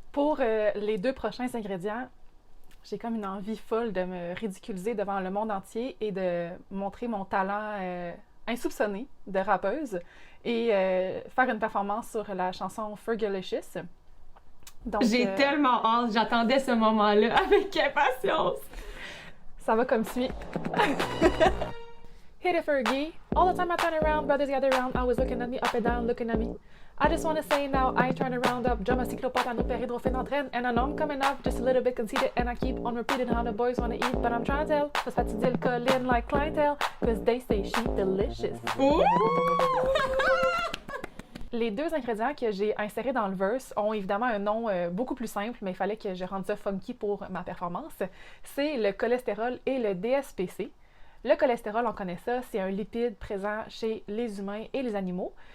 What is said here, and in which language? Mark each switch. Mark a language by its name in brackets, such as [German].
[French] Pour les 2 prochains ingrédients, j'ai comme une envie folle de me ridiculiser devant le monde entier et de montrer mon talent insoupçonné de rappeuse et faire une performance sur la chanson Fergalicious. Donc, j'ai tellement hâte, j'attendais ce moment-là avec impatience. Ça va comme suit. [English] Hit it, Fergie. All the time I turn around, brothers gather around, always looking at me, up and down, looking at me. I just wanna say now, I ain't trying to round up drama, cyclopatano, péridrophénandrène, and I know I'm coming up just a little bit conceited, and I keep on repeating how the boys wanna eat, but I'm trying to tell, cause fatigué le colline like clientele, cause they say she delicious. [French] Les 2 ingrédients que j'ai insérés dans le verse ont évidemment un nom beaucoup plus simple, mais il fallait que je rende ça funky pour ma performance. C'est le cholestérol et le DSPC. Le cholestérol, on connaît ça, c'est un lipide présent chez les humains et les animaux.